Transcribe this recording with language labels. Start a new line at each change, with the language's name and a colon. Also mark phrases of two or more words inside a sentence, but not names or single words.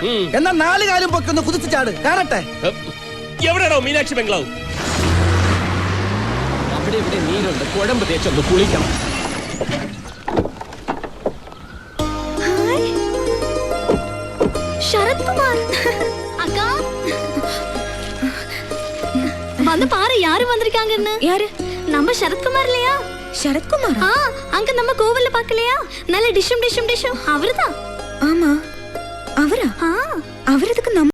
Malayalam: എന്നാ 4 കാലും പൊക്കൊന്ന് കുതിച്ചു ചാട്, കാണട്ടെ. എവിടെയാണോ മീനാക്ഷി ബംഗ്ലാവ്? അവിടെ ഇവിടെ നീരുണ്ട്, കുഴമ്പ് തേച്ചൊന്ന് കുളിക്കണം.
Tamil: ശരത്കുമാർ அக்கா வந்து பாரு யாரு வந்திருக்காங்கன்னு. யாரு? நம்ம சரத்குமார் இல்லையா? ശരത്കുമാർ? அங்க நம்ம கோவில்ல பார்க்கலையா? நல்ல டிஷும் அவர்தான். ஆமா, அவரா? அவரதுக்கு